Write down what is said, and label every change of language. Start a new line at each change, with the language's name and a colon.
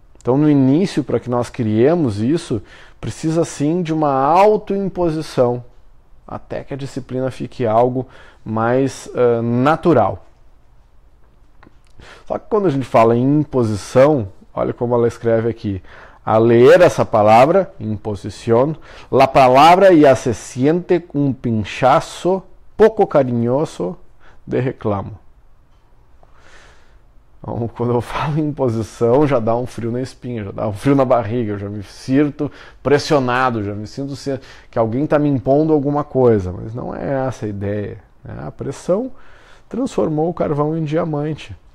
Portuguese: Então, no início, para que nós criemos isso, precisa sim de uma autoimposição, até que a disciplina fique algo mais natural. Só que quando a gente fala em imposição, olha como ela escreve aqui. A ler essa palavra,
Spanish: imposición, la palabra ya se siente un pinchazo poco cariñoso de reclamo.
Portuguese: Então, quando eu falo em imposição, já dá um frio na espinha, já dá um frio na barriga, eu já me sinto pressionado, já me sinto que alguém está me impondo alguma coisa, mas não é essa a ideia. A pressão transformou o carvão em diamante.